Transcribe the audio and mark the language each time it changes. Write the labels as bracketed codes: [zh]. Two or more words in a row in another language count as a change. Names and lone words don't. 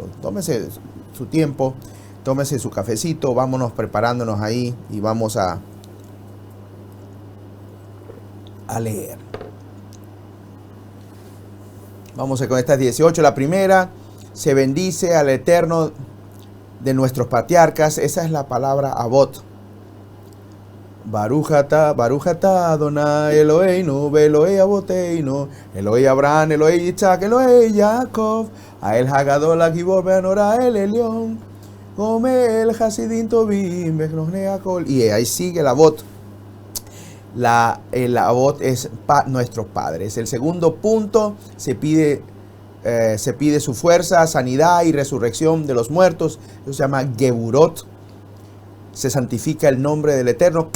[es] Tómese su tiempo, tómese su cafecito, vámonos preparándonos ahí y vamos a leer. Vamos con estas 18. La primera, se bendice al Eterno de nuestros patriarcas. Esa es la palabra Avot. [he] ברוך אתה אדוני אלוהינו, אלוהי אבותינו, אלוהי אברהם, אלוהי יצחק, אלוהי Jacob, האל הגדול הגיבור והנורא אל עליון, גומל חסדים טובים, וקונה הכל. [es] Y ahí sigue la Avot. El Avot es nuestros padres. El segundo punto, se pide su fuerza, sanidad y resurrección de los muertos. Eso se llama Geburot. Se santifica el nombre del Eterno.